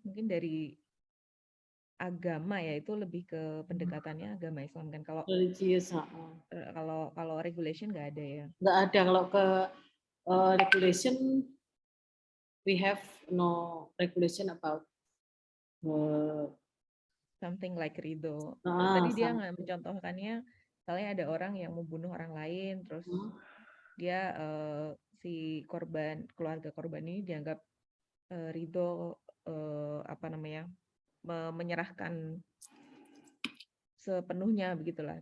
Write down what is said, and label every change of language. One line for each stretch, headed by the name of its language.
Indonesian: Mungkin dari agama ya, itu lebih ke pendekatannya agama Islam kan. Kalau
English: Religious.
Indonesian: kalau regulation nggak ada ya. Nggak ada. Kalau ke
English: regulation, we have no regulation about something like ridho.
Indonesian: Tadi dia nggak mencontohkannya, misalnya ada orang yang membunuh orang lain, terus dia si korban, keluarga korban ini dianggap ridho, apa namanya, menyerahkan sepenuhnya begitulah